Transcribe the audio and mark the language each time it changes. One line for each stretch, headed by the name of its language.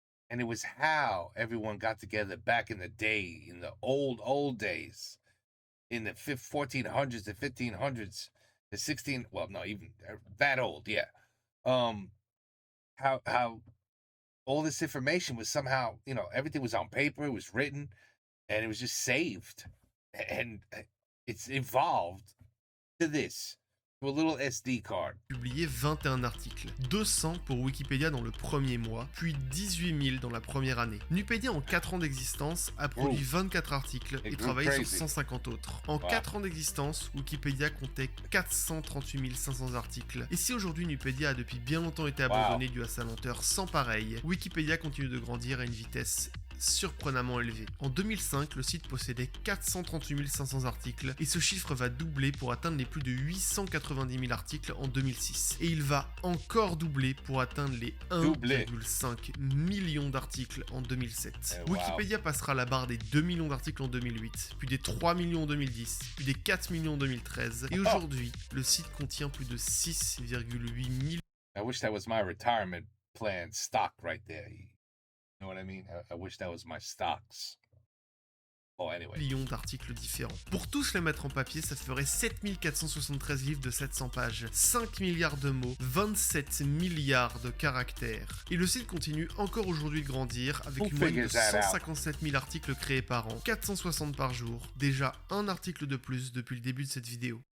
English: And it was how everyone got together back in the day, in the old days, in the 1400s, the 1500s, the 16, well, no, even that old, yeah. How all this information was somehow, everything was on paper, it was written, and it was just saved. And it's evolved to this, to a little SD card.
French: publié 21 articles, 200 pour Wikipédia dans le premier mois, puis 18 000 dans la première année. Nupedia, en 4 ans d'existence, a produit 24 articles et
English: It grew
French: travaillé sur
English: crazy.
French: 150 autres. En 4 ans d'existence, Wikipédia comptait 438 500 articles. Et si aujourd'hui Nupedia a depuis bien longtemps été abandonné dû à sa lenteur sans pareil, Wikipédia continue de grandir à une vitesse surprenamment élevé. En 2005, le site possédait 438 500 articles et ce chiffre va doubler pour atteindre les plus de 890 000 articles en 2006. Et il va encore doubler pour atteindre les 1,5 million d'articles en 2007.
English: Wow.
French: Wikipédia passera la barre des 2 millions d'articles en 2008, puis des 3 millions en 2010, puis des 4 millions en 2013. Et aujourd'hui, le site contient plus de 6,8 millions.
English: I wish that was my retirement plan stock right there. You know what I mean? I wish that was my stocks. Oh, anyway.
French: Millions d'articles différents. Pour tous les mettre en papier, ça ferait 7473 livres de 700 pages, 5 milliards de mots, 27 milliards de caractères. Et le site continue encore aujourd'hui de grandir avec
English: Who
French: une moyenne de
English: figures that out?
French: 157 000 articles créés par an, 460 par jour, déjà un article de plus depuis le début de cette vidéo.